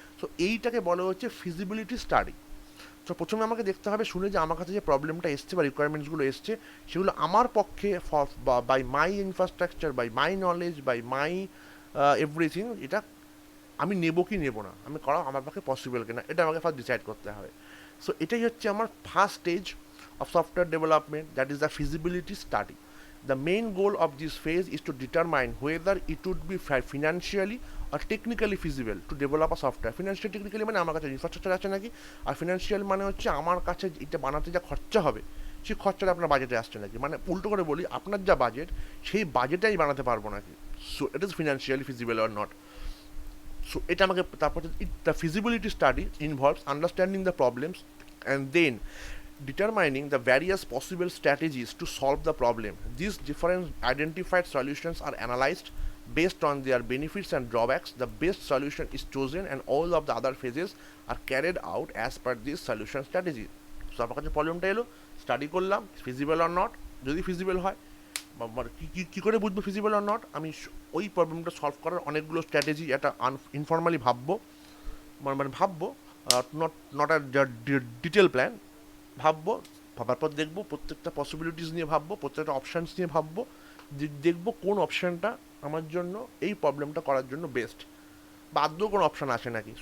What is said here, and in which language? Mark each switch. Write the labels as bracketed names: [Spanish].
[Bangla] So এইটাকে বলা হচ্ছে ফিজিবিলিটি স্টাডি। তো প্রথমে আমাকে দেখতে হবে শুনে যে আমার কাছে যে প্রবলেমটা এসছে বা রিকোয়ারমেন্টসগুলো এসছে সেগুলো আমার পক্ষে [English] by my infrastructure, by my knowledge, by my everything, [Bangla] এটা আমি নেবো কি নেবো না, আমি করা আমার পক্ষে পসিবল কিনা, এটা আমাকে ফার্স্ট ডিসাইড করতে হবে। সো এটাই হচ্ছে আমার first stage [English] of software development, that is the feasibility study. The main goal of this phase is to determine whether it would be financially or technically feasible to develop a software. Financially technically [Bangla] মানে আমার কাছে infrastructure আছে নাকি, আর financial মানে হচ্ছে আমার কাছে এটা বানাতে যা খরচা হবে সেই খরচাটা আপনার বাজেটে আসছে নাকি, মানে উল্টো করে বলি আপনার যা বাজেট সেই বাজেটেই বানাতে পারবো নাকি, [English] So it is financially feasible or not. So [Bangla] এটা আমাকে তারপর [English] The feasibility study involves understanding the problems and then determining the various possible strategies to solve the problem. These different identified solutions are analyzed based on their benefits and drawbacks. The best solution is chosen and all of the other phases are carried out as per this solution strategy. [Bangla] So আপনার কাছে প্রবলেমটা এলো, study করলাম feasible or not, যদি feasible হয় কী করে বুঝবো feasible or not, আমি ওই প্রবলেমটা সলভ করার অনেকগুলো স্ট্র্যাটেজি একটা ইনফর্মালি ভাববো, মানে ভাববো, [English] not not a detail plan, [Bangla] ভাববো, ভাবার পর দেখবো প্রত্যেকটা পসিবিলিটিস নিয়ে ভাববো, প্রত্যেকটা অপশানস নিয়ে ভাববো, দেখবো কোন অপশানটা আমার জন্য এই প্রবলেমটা করার জন্য বেস্ট, বা আদৌ কোনো অপশান আসে নাকি।